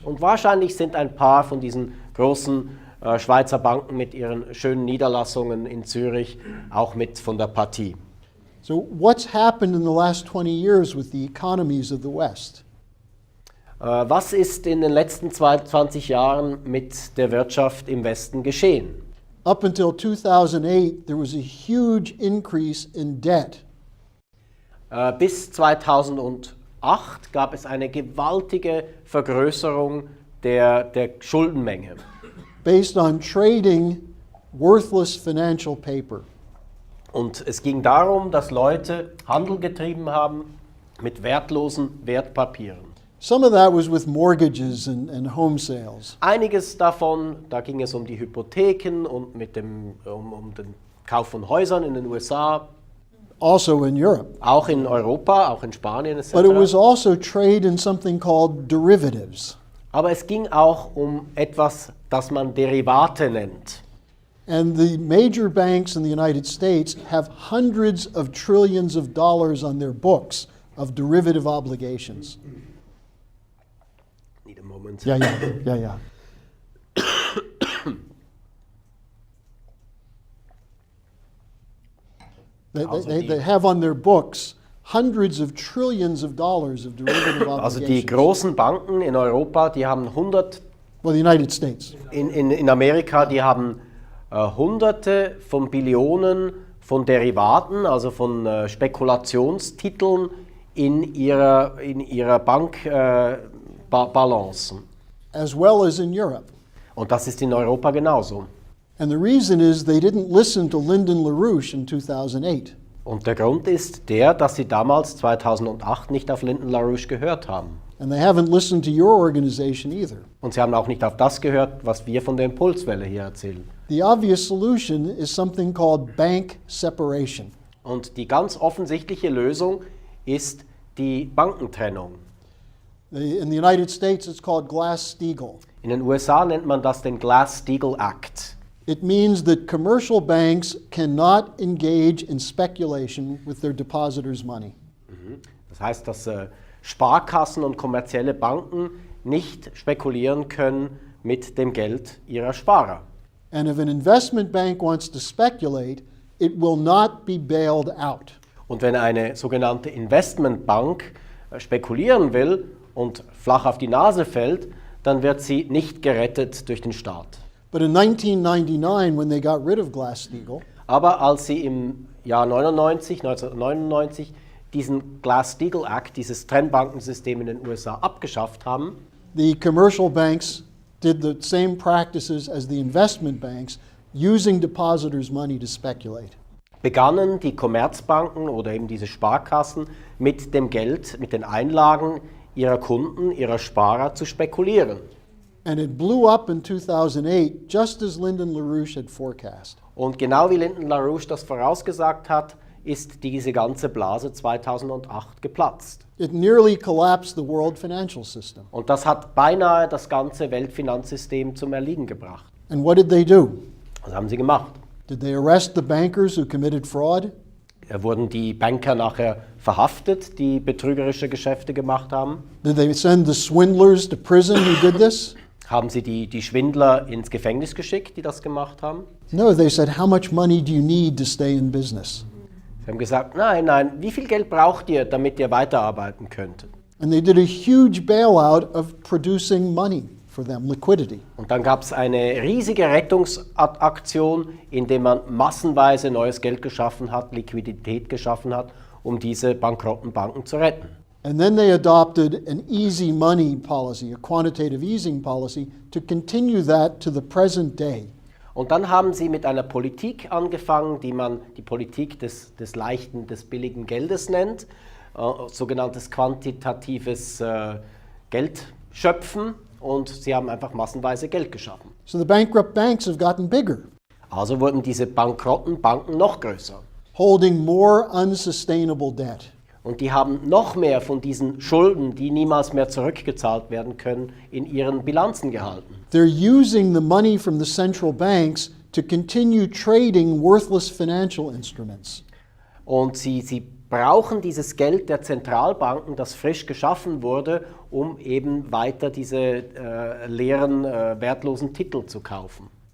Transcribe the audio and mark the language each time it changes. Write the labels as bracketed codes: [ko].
[de] Und wahrscheinlich sind ein paar von diesen großen Schweizer Banken mit ihren schönen Niederlassungen in Zürich auch mit von der Partie. [en] So what's happened in the last 20 years with the economies of the West? [de] Was ist in den letzten 20 Jahren mit der Wirtschaft im Westen geschehen? [en] Up until 2008, there was a huge increase in debt. [de] Bis 2008 gab es eine gewaltige Vergrößerung der Schuldenmenge. [en] Based on trading worthless financial paper. [de] Und es ging darum, dass Leute Handel getrieben haben mit wertlosen Wertpapieren. [en] Some of that was with mortgages and home sales. [de] Einiges davon, da ging es um die Hypotheken und um den Kauf von Häusern in den USA. [en] Also in Europe. [de] Auch in Europa, auch in Spanien etc. [en] But it was also trade in something called derivatives. [de] Aber es ging auch um etwas, das man Derivate nennt. [en] And the major banks in the United States have hundreds of trillions of dollars on their books of derivative obligations. Need a moment. Yeah. They have on their books hundreds of trillions of dollars of derivative [de] Also die [en] obligations. [de] großen Banken in Europa, die haben [en] Well, the United States. [de] in Amerika, die haben Hunderte von Billionen von Derivaten, also von Spekulationstiteln in ihrer Bankbalance. [en] As well as in Europe. [de] Und das ist in Europa genauso. [en] And the reason is they didn't listen to Lyndon LaRouche in 2008. [de] Und der Grund ist der, dass sie damals 2008 nicht auf Lyndon LaRouche gehört haben. [en] And they haven't listened to your organization either. [de] Und sie haben auch nicht auf das gehört, was wir von der Impulswelle hier erzählen. [en] The obvious solution is something called bank separation. [de] Und die ganz offensichtliche Lösung ist die Bankentrennung. [en] In the United States it's called Glass-Steagall. [de] In den USA nennt man das den Glass-Steagall Act. [en] It means that commercial banks cannot engage in speculation with their depositors' money. [de] Das heißt, dass Sparkassen und kommerzielle Banken nicht spekulieren können mit dem Geld ihrer Sparer. [en] And if an investment bank wants to speculate, it will not be bailed out. [de] Und wenn eine sogenannte Investmentbank spekulieren will und flach auf die Nase fällt, dann wird sie nicht gerettet durch den Staat. [en] But in 1999, when they got rid of Glass-Steagall, [de] Aber als sie im Jahr 1999 diesen Glass-Steagall Act, dieses Trennbankensystem in den USA abgeschafft haben, [en] the commercial banks did the same practices as the investment banks, using depositors' money to speculate. [de] begannen die Kommerzbanken oder eben diese Sparkassen mit dem Geld, mit den Einlagen ihrer Kunden, ihrer Sparer zu spekulieren. [en] And it blew up in 2008, just as Lyndon LaRouche had forecast. [de] Und genau wie Lyndon LaRouche das vorausgesagt hat, ist diese ganze Blase 2008 geplatzt. [en] It nearly collapsed the world financial system. [de] Und das hat beinahe das ganze Weltfinanzsystem zum Erliegen gebracht. [en] And what did they do? [de] Was haben sie gemacht? [en] Did they arrest the bankers who committed fraud? [de] Wurden die Banker nachher verhaftet, die betrügerische Geschäfte gemacht haben? [en] Did they send the swindlers to prison who did this? [de] Haben sie die Schwindler ins Gefängnis geschickt, die das gemacht haben? [en] No, they said, how much money do you need to stay in business? [de] Sie haben gesagt, nein, wie viel Geld braucht ihr, damit ihr weiterarbeiten könnt? [en] And they did a huge bailout of producing money for them, liquidity. [de] Und dann gab es eine riesige Rettungsaktion, indem man massenweise neues Geld geschaffen hat, Liquidität geschaffen hat, um diese bankrotten Banken zu retten. [en] And then they adopted an easy money policy, a quantitative easing policy, to continue that to the present day. [de] Und dann haben sie mit einer Politik angefangen, die man die Politik des leichten, des billigen Geldes nennt, sogenanntes quantitatives Geldschöpfen, und sie haben einfach massenweise Geld geschaffen. [en] So the bankrupt banks have gotten bigger, [de] Also wurden diese bankrotten Banken noch größer. [en] holding more unsustainable debt. [de] Und die haben noch mehr von diesen Schulden, die niemals mehr zurückgezahlt werden können, in ihren Bilanzen gehalten. [en] They're using the money from the central banks to continue trading worthless financial instruments. [de] Und sie brauchen dieses Geld der Zentralbanken, das frisch geschaffen wurde, um eben weiter diese leeren, wertlosen Titel zu kaufen.